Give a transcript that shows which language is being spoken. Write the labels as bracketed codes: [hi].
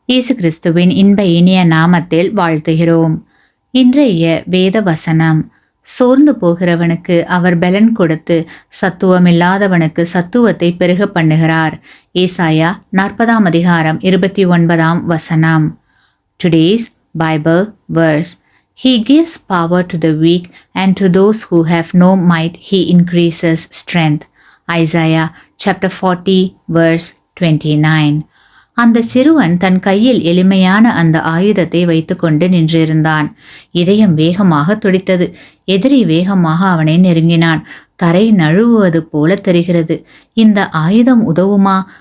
[ta] இயேசு கிறிஸ்துவின் இன்ப இனிய நாமத்தில் வாழ்த்துகிறோம். இன்றைய வேத வசனம்: சோர்ந்து போகிறவனுக்கு அவர் பலன் கொடுத்து சத்துவமில்லாதவனுக்கு சத்துவத்தை பெருக பண்ணுகிறார். [en] ஏசாயா 40:29 Today's Bible verse: He gives power to the weak, and to those who have no might he increases strength. Isaiah chapter 40:29. [ta] அந்த சிறுவன் தன் கையில் எளிமையான அந்த ஆயுதத்தை வைத்துக்கொண்டு நின்றிருந்தான். இதயம் வேகமாக துடித்தது. எதிரி வேகமாக அவனை நெருங்கினான். தரை நழுவுவது போல தெரிகிறது. இந்த ஆயுதம் உதவுமா?